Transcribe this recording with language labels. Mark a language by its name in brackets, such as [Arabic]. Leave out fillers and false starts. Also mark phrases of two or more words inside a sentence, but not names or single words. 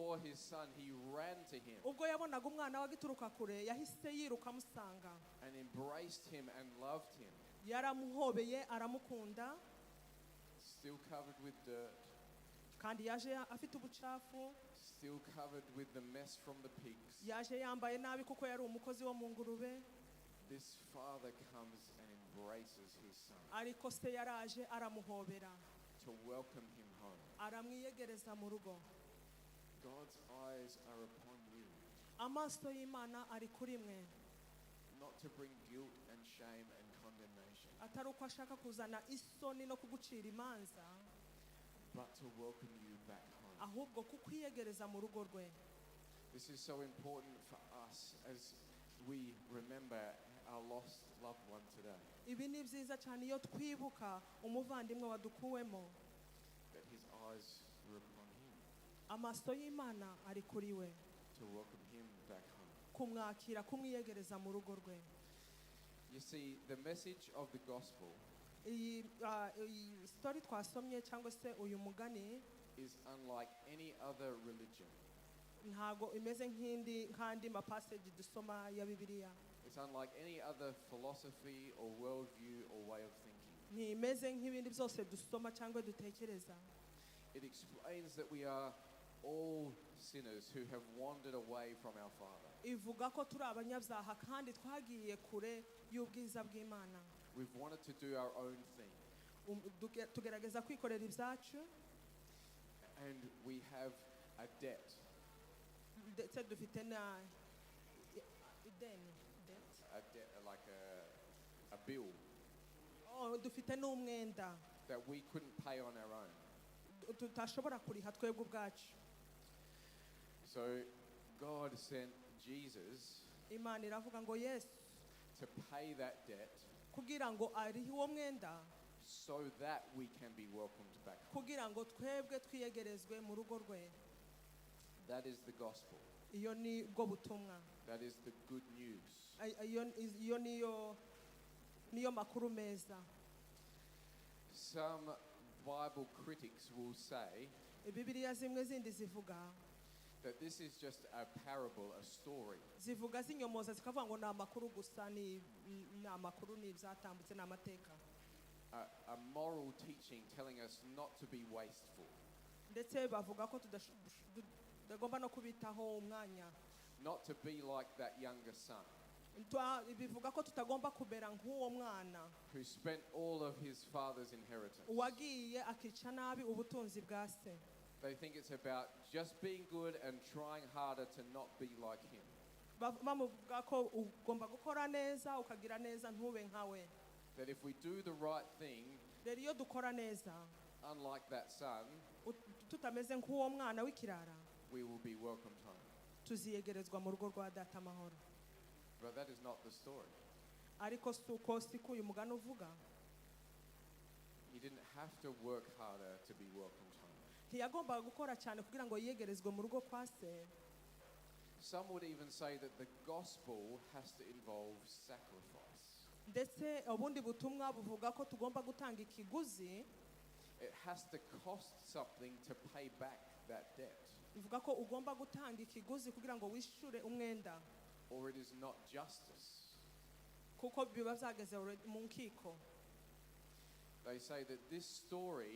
[English] saw his son, he ran to him [Kinyarwanda] ubwo yabonaga umwana wagituruka kure yahise yiruka amusanga [English] and embraced him and loved him. [Kinyarwanda] yaramuhobeye aramukunda [English] Still covered with dirt, [Kinyarwanda] kandi yaje afite ubucafu [English] still covered with the mess from the pigs. [Kinyarwanda] yaje yambaye nabi kuko yari umukozi wo mu ngurube. [English] This father comes and embraces his son [Kinyarwanda] ariko se yaraje aramuhobera [English] to welcome him home. [Kinyarwanda] aramwiyegereza mu rugo. [English] God's eyes are upon you, [Kinyarwanda] amaso y'Imana ari kuri mwe, [English] not to bring guilt and shame and condemnation, [Kinyarwanda] atari uko ashaka kuzana isoni no kugucira imanza, [English] but to welcome you back home. [Kinyarwanda] ahubwo kukwiyegereza mu rugo rwe. [English] This is so important for us as we remember our lost loved one today, [Kinyarwanda] ibi ni byiza cyane iyo twibuka umuvandimwe wadukuwemo. [English] that his eyes were upon him, [Kinyarwanda] amaso y'Imana ari kuri we, [English] to welcome him back home. [Kinyarwanda] kumwakira kumwiyegereza mu rugo rwe. [English] You see, the message of the gospel [Kinyarwanda] iyi story twasomye cyangwa se uyu mugani [English] is unlike any other religion. [Kinyarwanda] ntago imeze nk'andi passage dusoma ya Bibiliya. [English] It's unlike any other philosophy or worldview or way of thinking. [Kinyarwanda] ntimeze nk'ibindi byose dusoma cyangwa dutekereza. [English] It explains that we are all sinners who have wandered away from our Father. [Kinyarwanda] ivuga ko turi abanyabyaha kandi twagiye kure y'ubwiza bw'Imana. [English] We've wanted to do our own thing. [Kinyarwanda] tugerageza kwikorera ibyacu, [English] And we have a debt. [Kinyarwanda] ndetse dufite na ideni, [English] A debt, like a bill [Kinyarwanda] dufite n'umwenda [English] that we couldn't pay on our own. [Kinyarwanda] tutashobora kuriha twebwe ubwacu. [English] So God sent Jesus [Kinyarwanda] Imana iravuga ngo Yesu [English] to pay that debt [Kinyarwanda] kugira ngo arihe uwo mwenda, [English] so that we can be welcomed back home. [Kinyarwanda] kugira ngo twebwe twiyegerezwe mu rugo rwe. [English] That is the gospel. [Kinyarwanda] iyo ni bwo butumwa, [English] That is the good news. [Kinyarwanda] iyo niyo makuru meza. [English] Some Bible critics will say [Kinyarwanda] Bibiliya zimwe zindi zivuga [English] that this is just a parable, a story. [Kinyarwanda] zivuga zinyomoza zikavuga ngo ni amakuru gusa, ni amakuru, ni ibyatambutse, ni amateka. [English] A moral teaching telling us not to be wasteful, [Kinyarwanda] ndetse bavuga ko tutagomba no kubitaho umwanya, [English] not to be like that younger son [Kinyarwanda] bivuga ko tutagomba kubera nk'uwo mwana [English] who spent all of his father's inheritance. [Kinyarwanda] wagiye akica nabi ubutunzi bwa se. [English] They think it's about just being good and trying harder to not be like him. [Kinyarwanda] bamuvuga ko ugomba gukora neza ukagira neza ntube nkawe. [English] That if we do the right thing, [Kinyarwanda] rero iyo dukora neza [English] unlike that son, [Kinyarwanda] tutameze nk'uwo mwana w'ikirara, [English] we will be welcomed home. [Kinyarwanda] tuziyegerezwa mu rugo rwa data amahoro. [English] But that is not the story. [Kinyarwanda] ariko siku uyu mugani uvuga. [English] He didn't have to work harder to be welcomed home. [Kinyarwanda] ntiyagombaga gukora cyane kugira ngo yiyegerezwe mu rugo kwa se. [English] Some would even say that the gospel has to involve sacrifice. [Kinyarwanda] ndetse ubundi butumwa buvuga ko tugomba gutanga ikiguzi. [English] It has to cost something to pay back that debt. [Kinyarwanda] bivuga ko ugomba gutanga ikiguzi kugira ngo wishyure umwenda, [English] Or it is not justice. [Kinyarwanda] kuko biba byageze mu nkiko. [English] They say that this story